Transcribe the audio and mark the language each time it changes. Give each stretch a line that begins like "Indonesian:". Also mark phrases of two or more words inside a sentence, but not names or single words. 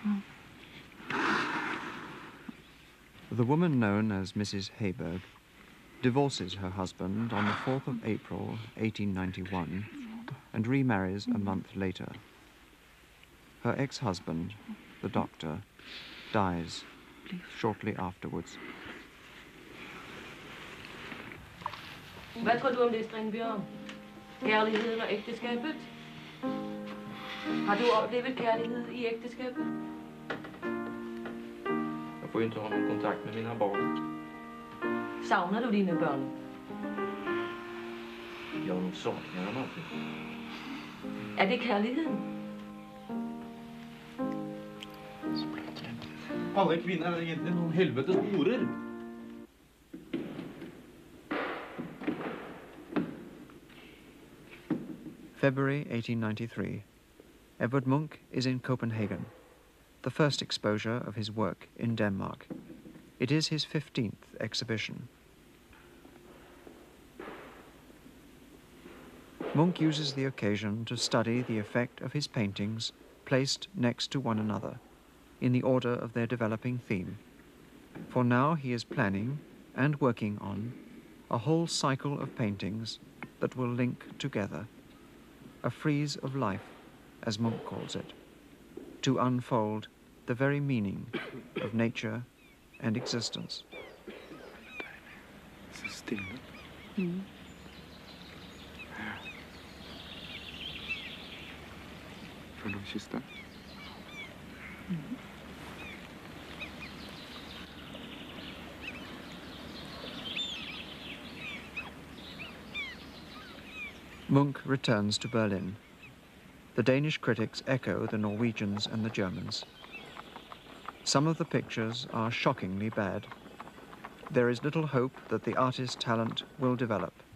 English: The woman known as Mrs. Heiberg divorces her husband on the 4th of April, 1891, and remarries a month later. Her ex-husband, the doctor, dies shortly afterwards.
Danish: Hvad tror du om det, Strengbjørn? Kærligheden og ægteskabet? Har du oplevet kærlighed i ægteskabet?
Swedish: Jag får ju inte ha någon kontakt med mina barn.
Danish: Savner du dine børn?
Swedish: Jag saknar dem alltid.
Danish: Er det kærligheden?
Norwegian: Alle kvinner er egentlig noen helvetes horer.
English: February 1893. Edvard Munch is in Copenhagen, the first exposure of his work in Denmark. It is his 15th exhibition. Munch uses the occasion to study the effect of his paintings placed next to one another, in the order of their developing theme. For now he is planning and working on a whole cycle of paintings that will link together, a frieze of life, as Munch calls it, to unfold the very meaning of nature and existence.
Norwegian: Så stille. Får du kysse deg?
English: Munch returns to Berlin. The Danish critics echo the Norwegians and the Germans. Some of the pictures are shockingly bad. There is little hope that the artist's talent will develop.